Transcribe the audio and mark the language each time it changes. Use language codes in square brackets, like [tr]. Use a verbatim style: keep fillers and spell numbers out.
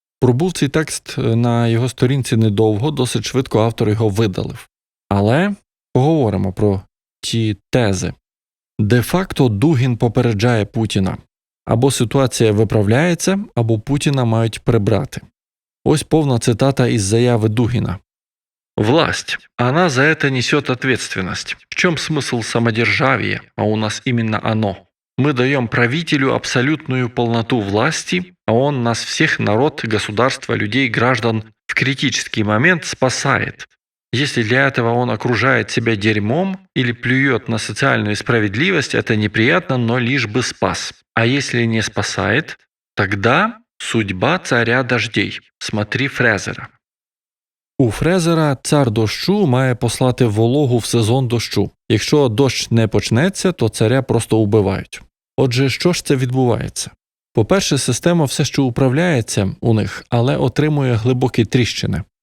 [uk] Пробув цей текст на його сторінці недовго, досить швидко автор його видалив. Але поговоримо про ті тези. Де-факто Дугін попереджає Путіна. Або ситуація виправляється, або Путіна мають прибрати. Ось повна цитата із заяви Дугіна. [ru] «Власть. Она за это несет ответственность. В чем смысл самодержавия? А у нас именно оно. Мы даем правителю абсолютную полноту власти, а он нас всех, народ, государство, людей, граждан, в критический момент спасает. Если для этого он окружает себя дерьмом или плюет на социальную справедливость, это неприятно, но лишь бы спас. А если не спасает, тогда судьба царя дождей. Смотри Фрезера». [uk] У Фрезера цар дощу має послати вологу в сезон дощу. Якщо дощ не почнеться, то царя просто вбивають. Отже, що ж це відбувається? По-перше, система все ще управляється у них, але отримує глибокі тріщини.